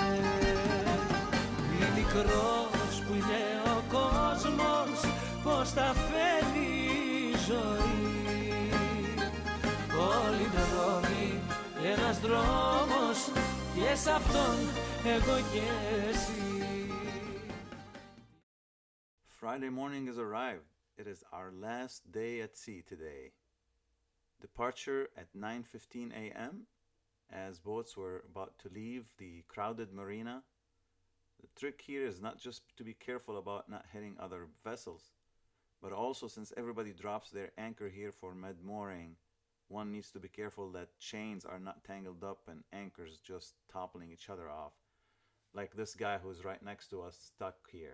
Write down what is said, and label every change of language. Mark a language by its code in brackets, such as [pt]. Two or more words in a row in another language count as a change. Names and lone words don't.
[el] Τι μικρός που είναι ο κόσμος, πως τα φέρνει η ζωή. Όλοι είναι δρόμοι, ένας δρόμος και σ' αυτόν εγώ και εσύ. [en] Friday morning has arrived. It is our last day at sea today. Departure at 9:15 a.m. as boats were about to leave the crowded marina. The trick here is not just to be careful about not hitting other vessels, but also since everybody drops their anchor here for mid-mooring, one needs to be careful that chains are not tangled up and anchors just toppling each other off, like this guy who's right next to us stuck here.